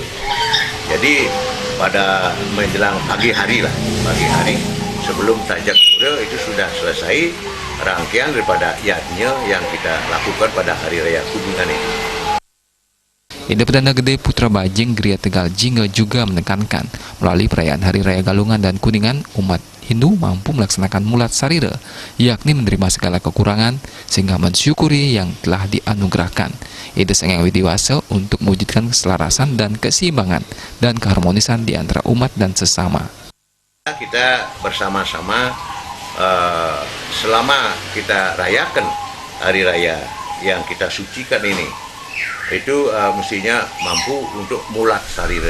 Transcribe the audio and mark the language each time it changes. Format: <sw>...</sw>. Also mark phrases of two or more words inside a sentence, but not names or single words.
<id>Jadi pada menjelang pagi hari sebelum Tajak Surya itu sudah selesai rangkaian daripada yajna yang kita lakukan pada Hari Raya Kuningan ini. Ida Pedanda Gede Putra Bajing Geria Tegal Jingga juga menekankan melalui perayaan Hari Raya Galungan dan Kuningan umat Hindu mampu melaksanakan</id> <ban>mulat sarira,</ban> <id>yakni menerima segala kekurangan sehingga mensyukuri yang telah dianugerahkan. Ida sangat widiwasa untuk mewujudkan keselarasan dan keseimbangan dan keharmonisan di antara umat dan sesama. Kita bersama-sama selama kita rayakan hari raya yang kita sucikan ini, itu mestinya mampu untuk</id> <ban>mulat sarira.</ban>